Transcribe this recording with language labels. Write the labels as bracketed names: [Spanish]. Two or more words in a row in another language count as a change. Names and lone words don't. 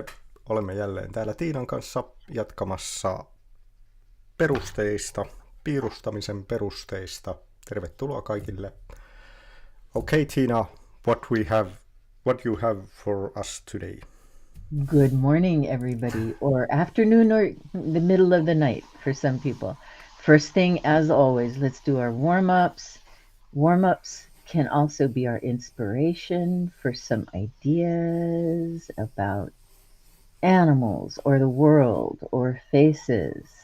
[Finnish] Olemme jälleen täällä Tiinan kanssa jatkamassa piirustamisen perusteista. Tervetuloa kaikille. [English] Okay, Tina, what you have for us today? Good morning, everybody, or afternoon, or the middle of the night for some people. First thing, as always, let's do our warm-ups. Warm-ups can also be our inspiration for some ideas about animals or the world or faces.